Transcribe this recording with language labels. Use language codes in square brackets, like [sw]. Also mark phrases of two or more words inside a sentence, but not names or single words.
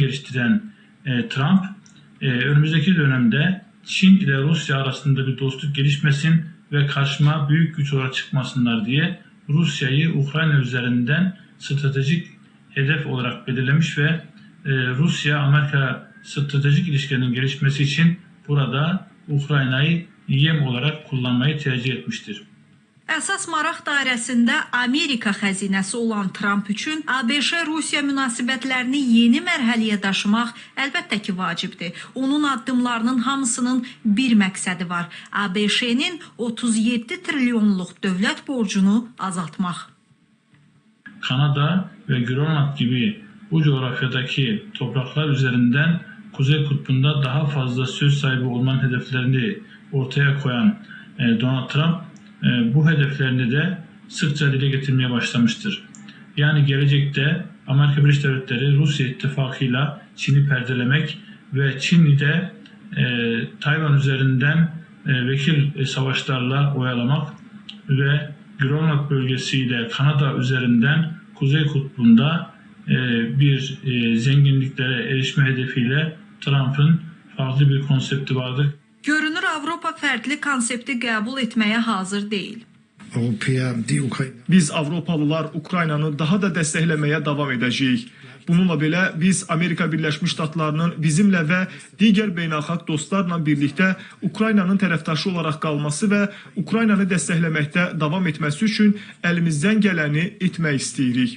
[tr] geliştiren Trump, önümüzdeki dönemde Çin ile Rusya arasında bir dostluk gelişmesin ve karşıma büyük güç olarak çıkmasınlar diye Rusya'yı Ukrayna üzerinden stratejik hedef olarak belirlemiş ve Rusya-Amerika stratejik ilişkilerinin gelişmesi için burada Ukrayna'yı yem olarak kullanmayı tercih etmiştir. [az] Əsas maraq dairəsində Amerika xəzinəsi olan Trump üçün ABŞ-Rusiya münasibətlərini yeni mərhələyə daşımaq əlbəttə ki vacibdir. Onun addımlarının hamısının bir məqsədi var. ABŞ-nin 37 trilyonluq dövlət borcunu azaltmaq. [tr] Kanada ve Grönland gibi bu coğrafyadaki topraklar üzerinden Kuzey Kutbu'nda daha fazla söz sahibi olmanın hedeflerini ortaya koyan Donald Trump bu hedeflerini de sıkça dile getirmeye başlamıştır. Yani gelecekte Amerika Birleşik Devletleri Rusya ittifakıyla Çin'i perdelemek ve Çin'i de Tayvan üzerinden vekil savaşlarla oyalamak ve Grönland bölgesiyle Kanada üzerinden Kuzey Kutbu'nda bir zenginliklere erişme hedefiyle Trump'ın farklı bir konsepti vardır. [az] Görünür Avropa fərqli konsepti qəbul etməyə hazır deyil. Biz Avropalılar Ukraynanı daha da dəstəkləməyə davam edəcəyik. Bununla belə biz Amerika Birləşmiş Ştatlarının bizimlə və digər beynəlxalq dostlarla birlikdə Ukraynanın tərəfdaşı olaraq qalması və Ukraynanı dəstəkləməkdə davam etməsi üçün əlimizdən gələni etmək istəyirik.